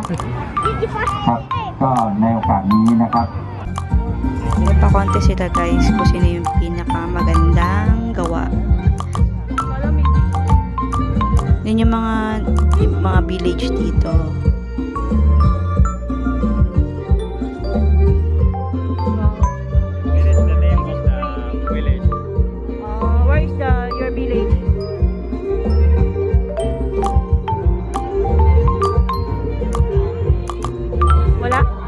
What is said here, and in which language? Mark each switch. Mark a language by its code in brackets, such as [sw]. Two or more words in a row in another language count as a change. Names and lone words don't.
[th] ครับก็ในโอกาสนี้นะครับ [tl] Nagpa-contest sila guys kung sino yung pinakamagandang gawa. Yan yung mga village dito. [en] Where is your village? [tl] Wala?